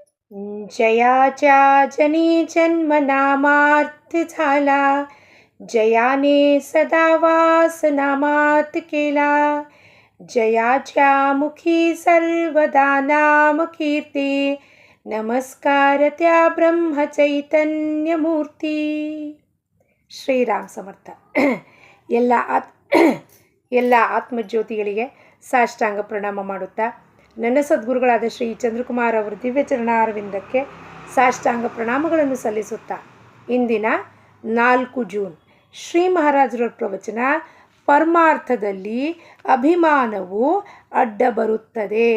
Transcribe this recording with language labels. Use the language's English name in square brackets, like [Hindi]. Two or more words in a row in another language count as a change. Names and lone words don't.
[Marathi] जयाच्या जनी जन्म नामार्थ झाला, जयाने सदा वास नामात केला. जयाच्या मुखी सर्वदा नाम कीर्ती, नमस्कार त्या ब्रह्म चैतन्य मूर्ती. [Kannada] ಶ್ರೀರಾಮ್ ಸಮರ್ಥ. ಎಲ್ಲ ಎಲ್ಲ ಆತ್ಮಜ್ಯೋತಿಗಳಿಗೆ ಸಾಷ್ಟಾಂಗ ಪ್ರಣಾಮ ಮಾಡುತ್ತಾ, ನನ್ನ ಸದ್ಗುರುಗಳಾದ ಶ್ರೀ ಚಂದ್ರಕುಮಾರ್ ಅವರ ದಿವ್ಯ ಚರಣಾರವಿಂದಕ್ಕೆ ಸಾಷ್ಟಾಂಗ ಪ್ರಣಾಮಗಳನ್ನು ಸಲ್ಲಿಸುತ್ತಾ, ಇಂದಿನ 4 ಜೂನ್ ಶ್ರೀ ಮಹಾರಾಜರ ಪ್ರವಚನ, ಪರಮಾರ್ಥದಲ್ಲಿ ಅಭಿಮಾನವು ಅಡ್ಡ ಬರುತ್ತದೆ.